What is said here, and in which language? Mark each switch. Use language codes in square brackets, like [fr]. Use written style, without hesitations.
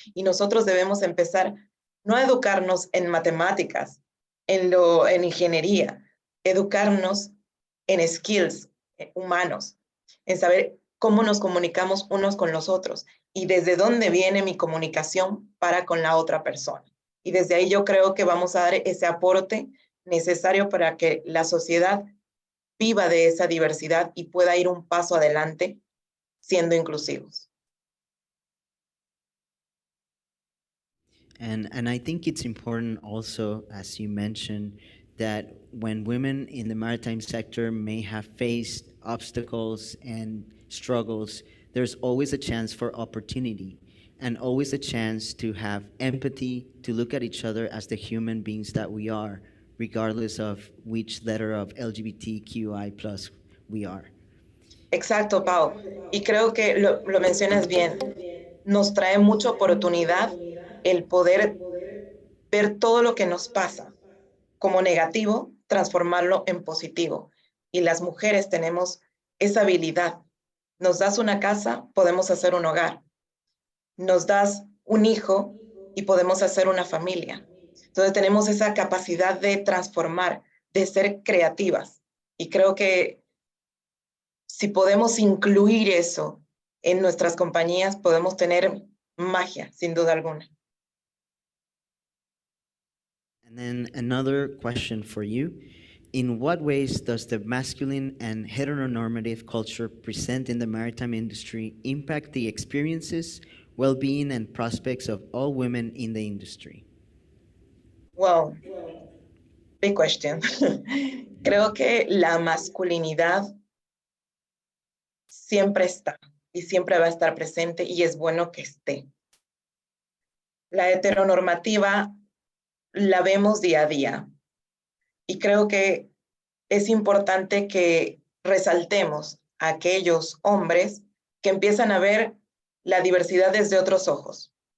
[es] Y nosotros debemos empezar no a educarnos en matemáticas, en ingeniería, educarnos en skills humanos, en saber cómo nos comunicamos unos con los otros y desde dónde viene mi comunicación para con la otra persona. Y desde ahí yo creo que vamos a dar ese aporte necesario para que la sociedad viva de esa diversidad y pueda ir un paso adelante siendo inclusivos. [en] And I think it's important also, as you mentioned, that when women in the maritime sector may have faced obstacles and struggles, there's always a chance for opportunity and always a chance to have empathy, to look at each other as the human beings that we are, regardless of which letter of LGBTQI+ we are. [es] Exacto, Pau. Y creo que lo mencionas bien. Nos trae mucha oportunidad el poder ver todo lo que nos pasa como negativo, transformarlo en positivo. Y las mujeres tenemos esa habilidad. Nos das una casa, podemos hacer un hogar. Nos das un hijo y podemos hacer una familia. Entonces tenemos esa capacidad de transformar, de ser creativas. Y creo que si podemos incluir eso en nuestras compañías, podemos tener magia, sin duda alguna. [en] And then another question for you. In what ways does the masculine and heteronormative culture present in the maritime industry impact the experiences, well-being, and prospects of all women in the industry? Well, big question. [es] Creo que la masculinidad siempre está y siempre va a estar presente y es bueno que esté. La heteronormativa la vemos día a día y creo que es importante que resaltemos a aquellos hombres que empiezan a ver la diversidad desde otros ojos.